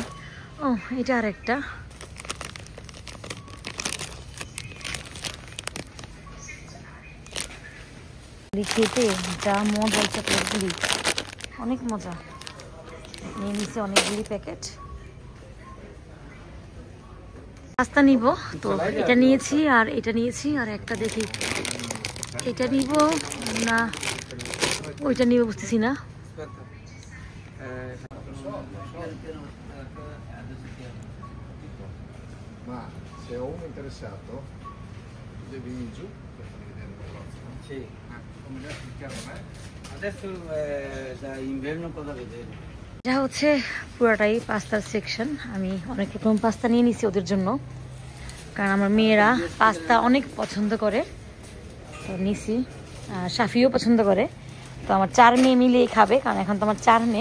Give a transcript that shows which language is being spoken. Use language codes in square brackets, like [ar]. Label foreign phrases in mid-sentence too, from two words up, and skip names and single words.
[bn] ও এটা আর একটা, খেতে যা মজা, চকলেটগুলি অনেক মজা। নিয়ে নিচ্ছে অনেকগুলি প্যাকেট। পাস্তা নিব, তো এটা নিয়েছি আর এটা নিয়েছি, আর একটা দেখি এটা নিব না ওইটা নিব বুঝতেছি না। [it] Ma se ho uno interessato, devi venire giù per farmi vedere il negozio. Sì, come già spiegavo, adesso da inverno cosa vedere? [bn] এটা হচ্ছে পুরোটাই পাস্তার সেকশন। আমি অনেক রকম পাস্তা নিয়ে নিছি ওদের জন্য, কারণ আমার মেয়েরা পাস্তা অনেক পছন্দ করে, তো নিছি। শাফিও পছন্দ করে, তো আমার 4 মেয়ে মিলিয়ে খাবে, কারণ এখন তো আমার 4 মেয়ে।